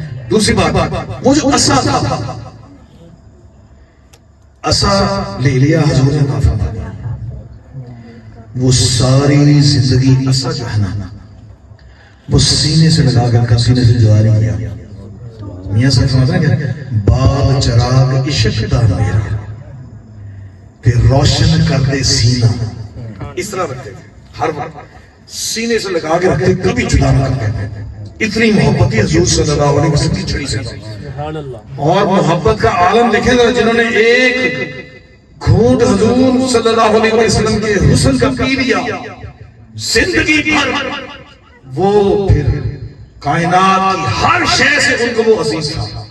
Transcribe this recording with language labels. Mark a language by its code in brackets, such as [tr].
[ur] دوسری بات وہ جو عصا تھا عصا لے لیا حضور نے عطا فرما دیا. وہ ساری زندگی عصا جو ہے نا وہ سینے سے لگا کر سینے سے جاری کیا. میاں صاحب فرماتے ہیں کہ [pa] باب چراغ عشق دا میرا تے روشن کر دے سینہ. [ur] اس طرح رکھتے ہر وقت سینے سے لگا کے رکھتے کبھی جدا نہ کرتے. اتنی محبت حضور صلی اللہ علیہ وسلم کی چھڑی سے. اور محبت کا عالم دیکھیں گا جنہوں نے ایک گھونٹ حضور صلی اللہ علیہ وسلم کے حسن کا پی لیا زندگی بھر وہ پھر کائنات کی ہر شے سے ان کو وہ عزیز تھا.